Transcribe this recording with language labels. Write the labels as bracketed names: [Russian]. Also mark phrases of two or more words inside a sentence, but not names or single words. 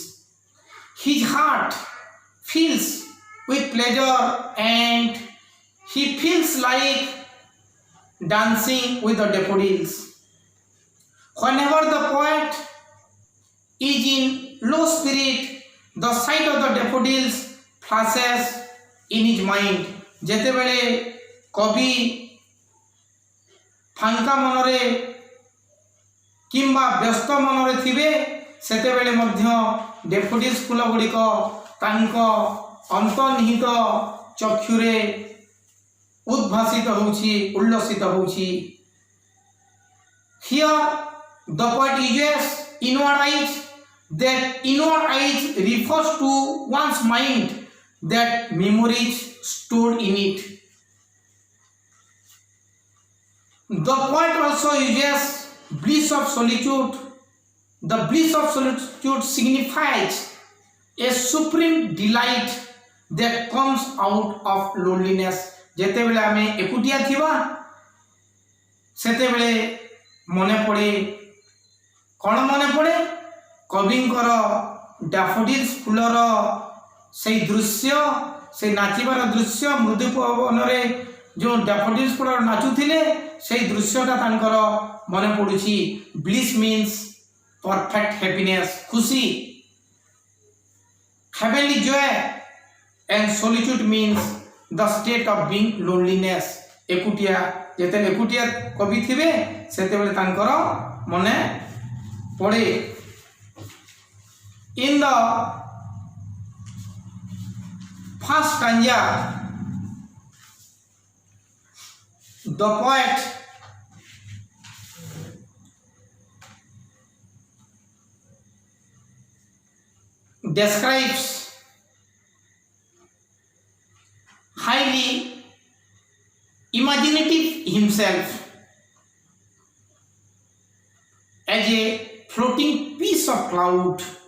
[English] His heart fills with pleasure and he feels like dancing with the daffodils. Whenever the poet is in low spirit, the sight of the daffodils flashes in his mind. [Odia] ଯେତେ ବେଳେ କବି ଫାଙ୍କା ମନରେ କିମ୍ବା ବ୍ୟସ୍ତ ମନରେ ଥିବେ ସେତେ ବେଳେ ମଧ୍ୟ ଡାଫୋଡିଲ୍ସ ଫୁଲ ଗୁଡିକ ତାଙ୍କ ଅନ୍ତର୍ନିହିତ ଚକ୍ଷୁରେ ଉଦ୍ଭାସିତ ହେଉଛି, ଉଲ୍ଲସିତ ହେଉଛି. [English] Here the poet uses inward eyes. That inward eyes refers to one's mind, that memories stored in it. The poet also uses bliss of solitude. The bliss of solitude signifies a supreme delight that comes out of loneliness. [Odia] ଯେତେ ବେଳେ ଆମେ ଏକୁଟିଆ ଥିବା ସେତେ ବେଳେ ମନେ ପଡେ କେଉଁ ମନେ ପଡେ କବିଙ୍କର ଡାଫୋଡିଲ୍ସ ଫୁଲର ସେ ଦୃଶ୍ୟ, ସେ ନାଚିବାର ଦୃଶ୍ୟ, ମୃଦୁ ପବନ ରେ ଯେଉଁ ଡାଫୋଡିଲ୍ସ ଫୁଲ ନାଚୁଥିଲେ ସେ ଦୃଶ୍ୟଟା ତାଙ୍କର ମନେ ପଡୁଛି. [English] bliss means perfect happiness, खुशी, heavenly joy, and solitude means the state of being loneliness. [Odia] ଏକୁଟିଆ ଯେତେ ଏକୁଟିଆ କବି ଥିବେ ସେତେ ବେଳେ ତାଙ୍କର ମନେ ପଡେ. [English] In the first stanza, the poet describes highly imaginative himself as a floating piece of cloud.